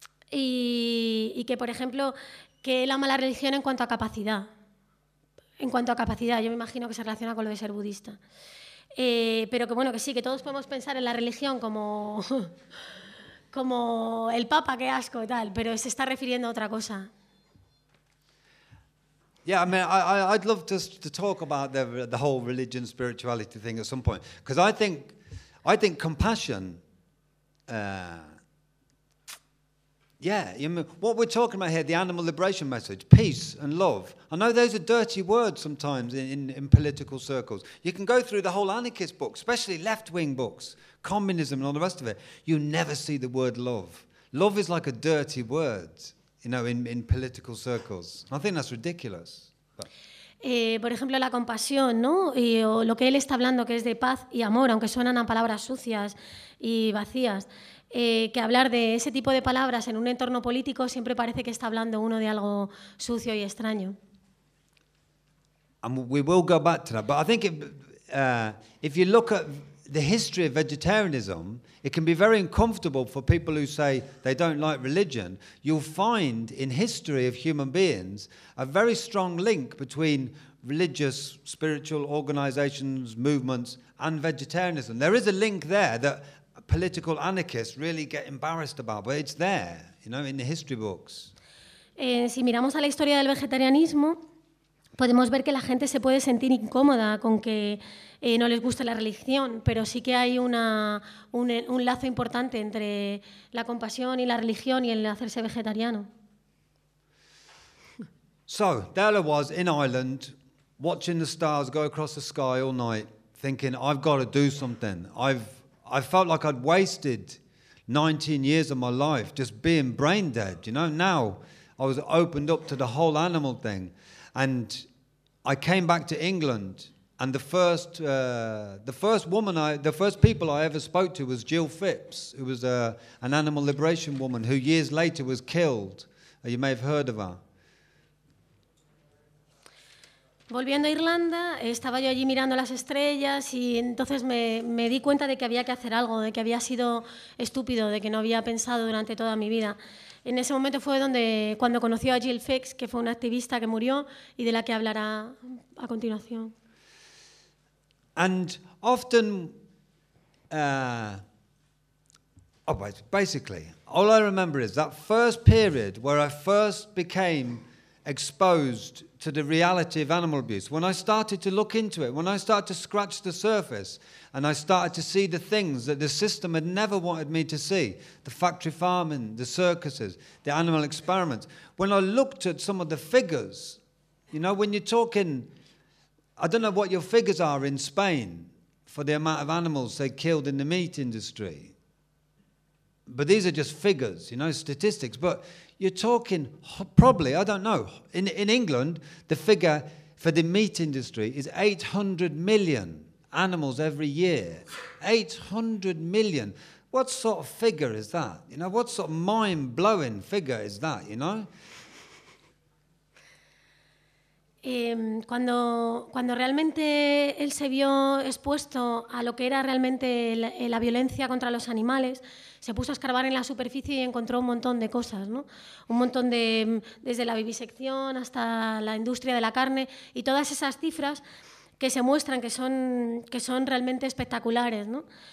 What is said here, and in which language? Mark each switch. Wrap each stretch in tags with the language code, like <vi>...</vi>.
<es>Y que, por ejemplo, que él ama la religión en cuanto a capacidad. En cuanto a capacidad, yo me imagino que se relaciona con lo de ser budista. Pero que bueno, que sí, que todos podemos pensar en la religión como el Papa, qué asco y tal, pero se está refiriendo a otra cosa.</es> <en>Yeah, I mean, I'd love to talk about the whole religion spirituality thing at some point, because I think compassion, yeah, you know, what we're talking about here, the animal liberation message, peace and love. I know those are dirty words sometimes in political circles. You can go through the whole anarchist book, especially left-wing books, communism and all the rest of it. You never see the word love. Love is like a dirty word, you know, in political circles. I think that's ridiculous.</en> <es>Por ejemplo, la compasión, ¿no? O lo que él está hablando, que es de paz y amor, aunque suenan a palabras sucias y vacías. Que hablar de ese tipo de palabras en un entorno político siempre parece que está hablando uno de algo sucio y extraño.</es> <en>And we will go back to that, but I think if you look at the history of vegetarianism, it can be very uncomfortable for people who say they don't like religion. You'll find in history of human beings a very strong link between religious, spiritual organizations, movements, and vegetarianism. There is a link there that political anarchists really get embarrassed about, but it's there, you know, in the history books. Si miramos a la historia del vegetarianismo, podemos ver que la gente se puede sentir incómoda con que no les guste la religión, pero sí que hay un lazo importante entre la compasión y la religión y el hacerse vegetariano. So, Della was in Ireland, watching the stars go across the sky all night, thinking, I've got to do something. I felt like I'd wasted 19 years of my life just being brain dead, you know. Now I was opened up to the whole animal thing. And I came back to England And the first woman the first people I ever spoke to was Jill Phipps, who was an animal liberation woman who years later was killed. You may have heard of her.</en> <es>Volviendo a Irlanda, estaba yo allí mirando las estrellas y entonces me di cuenta de que había que hacer algo, de que había sido estúpido, de que no había pensado durante toda mi vida. En ese momento fue cuando conoció a Jill Phipps, que fue una activista que murió y de la que hablará a continuación.</es> <en>And often, basically, all I remember is that first period where I first became exposed to the reality of animal abuse. When I started to look into it, when I started to scratch the surface, and I started to see the things that the system had never wanted me to see, the factory farming, the circuses, the animal experiments. When I looked at some of the figures, you know, when you're talking... I don't know what your figures are in Spain for the amount of animals they killed in the meat industry. But these are just figures, you know, statistics. But you're talking probably, I don't know, in England, the figure for the meat industry is 800 million animals every year. 800 million. What sort of figure is that? You know, what sort of mind-blowing figure is that, you know?</en> <es>Cuando realmente él se vio expuesto a lo que era realmente la violencia contra los animales, se puso a escarbar en la superficie y encontró un montón de cosas, ¿no? Un montón de, desde la vivisección hasta la industria de la carne y todas esas cifras que se muestran que son realmente espectaculares, ¿no?</es>